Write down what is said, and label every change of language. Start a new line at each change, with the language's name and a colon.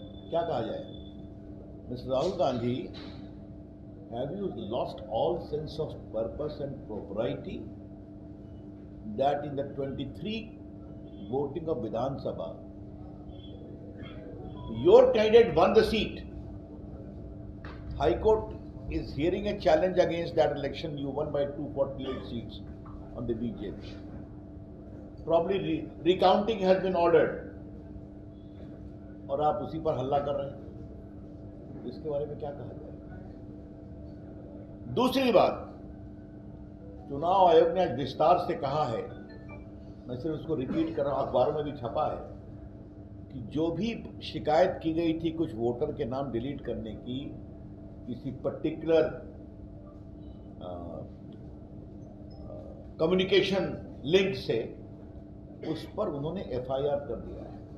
Hindi: क्या कहा जाए?
English: Mister Rahul Gandhi, have you lost all sense of purpose and propriety that in the 23 voting of Vidhan Sabha your candidate won the seat. High Court is hearing a challenge against that election. You won by 248 seats on the BJP. Probably recounting has been ordered.
Hindi: और आप उसी पर हल्ला कर रहे हैं। इसके बारे में क्या कहा जाए? दूसरी बात, चुनाव आयोग ने आज विस्तार से कहा है, मैं सिर्फ उसको रिपीट कर रहा हूं, अखबारों में भी छपा है, कि जो भी शिकायत की गई थी कुछ वोटर के नाम डिलीट करने की, किसी पर्टिकुलर कम्युनिकेशन लिंक से, उस पर उन्होंने एफआईआर कर दिया है।